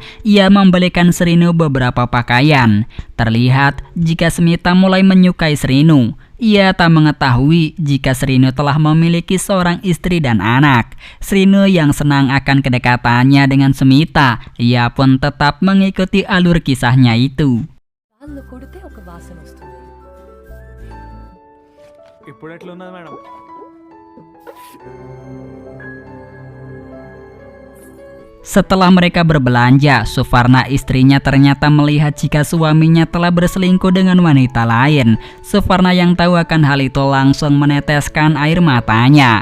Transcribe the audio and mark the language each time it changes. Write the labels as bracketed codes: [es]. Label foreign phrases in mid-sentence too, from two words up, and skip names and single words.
[id] Ia membelikan Srinu beberapa pakaian. Terlihat jika Smita mulai menyukai Srinu. Ia tak mengetahui jika Srinu telah memiliki seorang istri dan anak. Srinu yang senang akan kedekatannya dengan Smita, ia pun tetap mengikuti alur kisahnya itu. [te] వాళ్ళు కొడితే ఒక వాసన వస్తుంది. ఇప్పుడు ఎట్లున్నది మేడం? [id] Setelah mereka berbelanja, Suvarna istrinya ternyata melihat jika suaminya telah berselingkuh dengan wanita lain. Suvarna yang tahu akan hal itu langsung meneteskan air matanya.